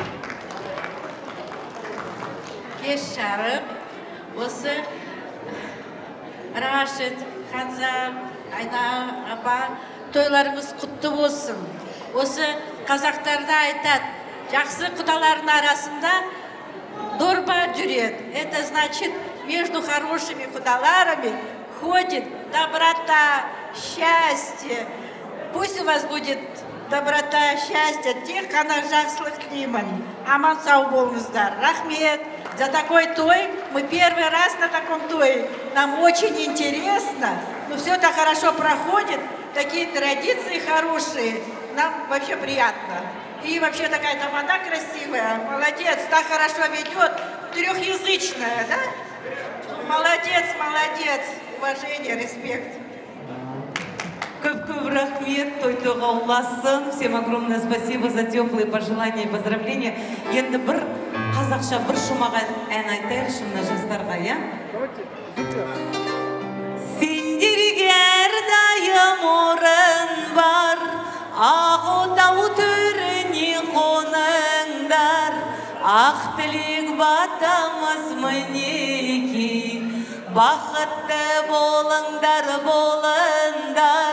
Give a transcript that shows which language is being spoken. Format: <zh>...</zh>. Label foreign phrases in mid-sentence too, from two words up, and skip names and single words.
<kk>Кеш жарық, осы Рашид, Ханза, Айна апа, тойларыңыз құтты болсын. Осы қазақтарда айтады, жақсы құдалардың арасында дорба жүреді.</kk> <ru>Это значит, между хорошими құдаларами ходит доброта, счастье. Пусть у вас будет доброта, счастье,</ru> <kk>тек қана жақсылық тілеймін. Аман сау болыңыздар. Рахмет.</kk> <ru>За такой той, мы первый раз на таком тое. Нам очень интересно, но все так хорошо проходит, такие традиции хорошие. Нам вообще приятно. И вообще такая тамада красивая, молодец, так хорошо ведет, трехязычная, да? Молодец, молодец, уважение, респект.</ru> <kk>Көп-көп рахмет, той тойға ұласын.</kk> <ru>Всем огромное спасибо за теплые пожелания и поздравления.</ru> <kk>Енді бір қазақша бір шумаға ән айтайықшы мына жастарға, я? Сендерге әрдайым орын бар, ақ отау төріне қоныңдар, ақ тілек батамыз мінеки, бақытты болыңдар, болыңдар.</kk>